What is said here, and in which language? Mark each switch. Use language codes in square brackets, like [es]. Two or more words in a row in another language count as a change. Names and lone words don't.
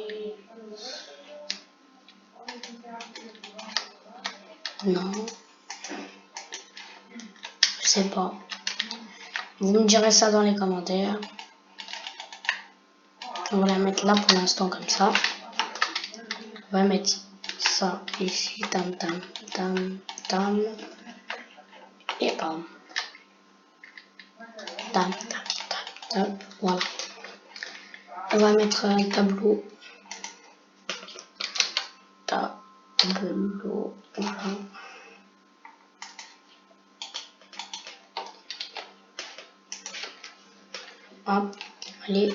[fr] Non. Je sais pas. Vous me direz ça dans les commentaires. On va la mettre là pour l'instant comme ça. On va mettre ça ici. Tam, tam, tam, tam. Et bam. Tam, tam, tam, tam. Voilà. On va mettre un tableau. Tableau. Voilà. Hop. Allez.